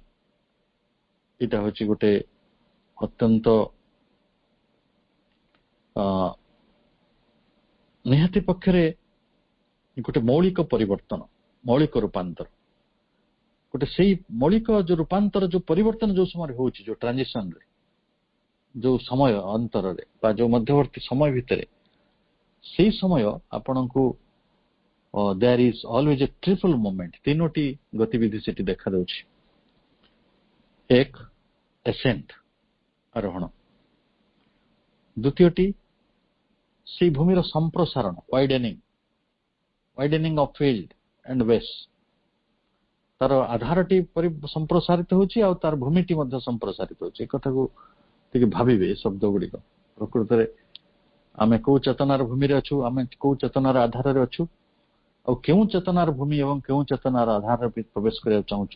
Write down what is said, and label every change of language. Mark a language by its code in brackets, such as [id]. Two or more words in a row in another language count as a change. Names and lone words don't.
[or] ଏଇଟା ହଉଛି ଗୋଟେ ଅତ୍ୟନ୍ତ ନିହାତି ପକ୍ଷରେ ଗୋଟେ ମୌଳିକ ପରିବର୍ତ୍ତନ, ମୌଳିକ ରୂପାନ୍ତର। ଗୋଟେ ସେଇ ମୌଳିକ ଯୋଉ ରୂପାନ୍ତର, ଯୋଉ ପରିବର୍ତ୍ତନ ଯୋଉ ସମୟରେ ହଉଛି, ଯୋଉ ଟ୍ରାନଜିସନରେ, ଯୋଉ ସମୟ ଅନ୍ତରରେ ବା ଯୋଉ ମଧ୍ୟବର୍ତ୍ତୀ ସମୟ ଭିତରେ, ସେଇ ସମୟ ଆପଣଙ୍କୁ [en] there is always a triple moment, [or] ତିନୋଟି ଗତିବିଧି ସେଠି ଦେଖାଯାଉଛି। ଏକ ascent, ଆରୋହଣ। ଦ୍ୱିତୀୟଟି ସେଇ ଭୂମିର ସମ୍ପ୍ରସାରଣ, [en] widening of field and base। [or] ତାର ଆଧାରଟି ସମ୍ପ୍ରସାରିତ ହେଉଛି ଆଉ ତାର ଭୂମିଟି ମଧ୍ୟ ସମ୍ପ୍ରସାରିତ ହେଉଛି। ଏ କଥାକୁ ଟିକେ ଭାବିବେ, ଏ ଶବ୍ଦ ଗୁଡିକ ପ୍ରକୃତରେ ଆମେ କୋଉ ଚେତନାର ଭୂମିରେ ଅଛୁ, ଆମେ କୋଉ ଚେତନାର ଆଧାରରେ ଅଛୁ, ଆଉ କେଉଁ ଚେତନାର ଭୂମି ଏବଂ କେଉଁ ଚେତନାର ଆଧାରରେ ପ୍ରବେଶ କରିବାକୁ ଚାହୁଁଛୁ।